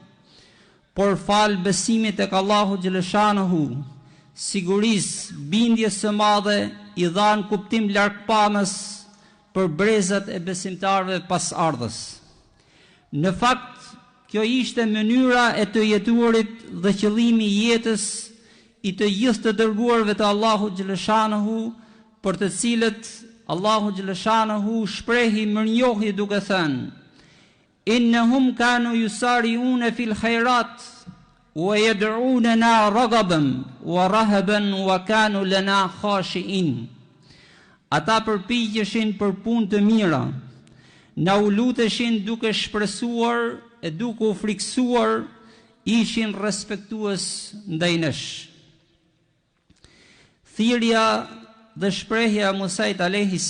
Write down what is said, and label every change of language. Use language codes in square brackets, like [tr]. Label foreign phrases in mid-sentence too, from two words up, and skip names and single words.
[sq] Por fal besimit tek Allahu xhaleshanuhu, sigurisë, bindjes së madhe i dhan kuptim largpamës për brezat e besimtarëve pas ardhës. Në fakt, kjo ishte mënyra e të jetuarit dhe qëllimi i jetës i të gjithë të dërguarve të Allahu xhaleshanuhu, për të cilët Allahu xhaleshanuhu shprehi mirënjohje duke thënë: [ar] "إنهم كانوا يسارعون في الخيرات ويدعوننا رغبا ورهبا وكانوا لنا خاشعين." [sq] Ata përpiqeshin për punë të mira, na u luteshin duke shpresuar e duke u friksuar, ishin respektues ndaj nesh. Thirrja dhe shprehja e Musait a.s.